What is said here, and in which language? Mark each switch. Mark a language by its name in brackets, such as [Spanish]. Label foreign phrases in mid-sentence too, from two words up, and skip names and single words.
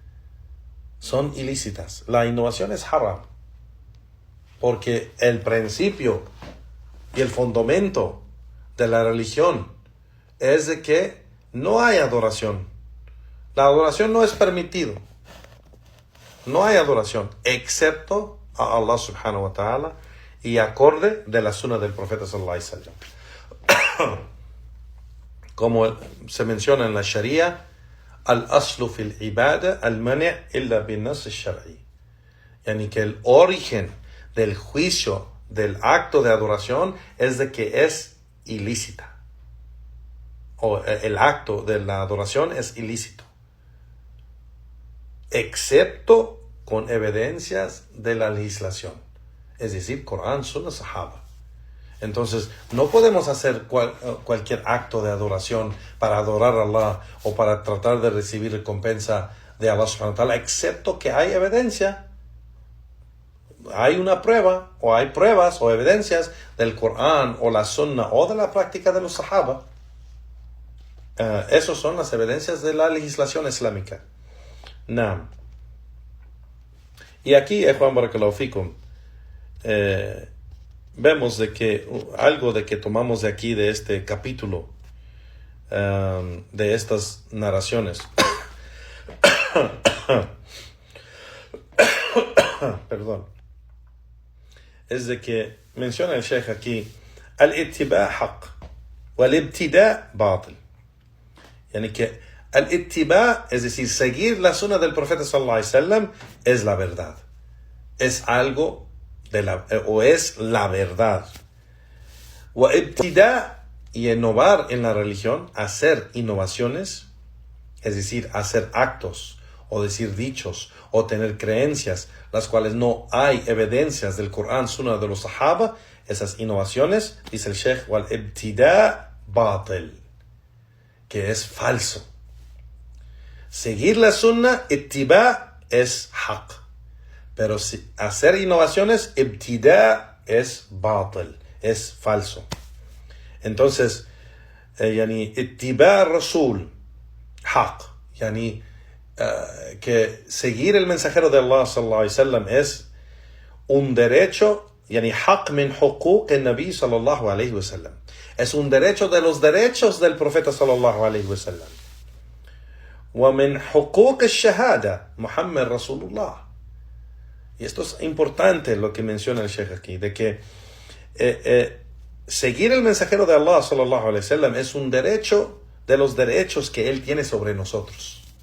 [Spanish] La innovación es haram, porque el principio y el fundamento de la religión es de que no hay adoración. La adoración no es permitido. No hay adoración, excepto a Allah [Arabic] سبحانه وتعالى [Spanish] y acorde de la sunna del profeta [Arabic] صلى الله عليه وسلم. [Spanish] Como se menciona en la Sharia, [Arabic] الأصل في العبادة المنع إلا بالنص الشرعي. [Spanish] Yani que el origen del juicio del acto de adoración es de que es ilícita. O el acto de la adoración es ilícito, excepto con evidencias de la legislación, es decir, Corán, Sunna, Sahaba. Entonces, no podemos hacer cualquier acto de adoración para adorar a Allah o para tratar de recibir recompensa de Allah [Arabic] سبحانه وتعالى, [Spanish] excepto que hay evidencia, hay una prueba, o hay pruebas o evidencias del Corán o la Sunna o de la práctica de los Sahaba. Esas son las evidencias de la legislación islámica. Naam. Y aquí, Juan [Arabic] بارك الله فيكم, [Spanish] vemos de que algo de que tomamos de aquí, de este capítulo, de estas narraciones, perdón, es de que menciona el Sheikh aquí: [Arabic] الاتباع حق والابتداع باطل. [Spanish] Yani que al-ittiba', es decir, seguir la sunna del profeta [Arabic] صلى الله عليه وسلم, [Spanish] es la verdad, es algo es la verdad. [Arabic] وابتداع', [Spanish] y innovar en la religión, hacer innovaciones, es decir, hacer actos o decir dichos o tener creencias las cuales no hay evidencias del Corán, Sunna, de los Sahaba, esas innovaciones, dice el Sheikh, [Arabic] والابتداع باطل, [Spanish] que es falso. Seguir la Sunna, ittiba', es haq. Pero hacer innovaciones, ibtida', es batil, es falso. Entonces, [Arabic] يعني اتباع الرسول حق, [Spanish] yani que seguir el mensajero de Allah [Arabic] صلى الله عليه وسلم [Spanish] es un derecho, [Arabic] يعني حق من حقوق النبي صلى الله عليه وسلم. [Spanish] Es un derecho de los derechos del profeta [Arabic] صلى الله عليه وسلم. ومن حقوق الشهادة محمد رسول الله. [Spanish] Y esto es importante lo que menciona el Sheikh aquí, de que seguir el mensajero de Allah [Arabic] صلى الله عليه وسلم [Spanish] es un derecho de los derechos que él tiene sobre nosotros.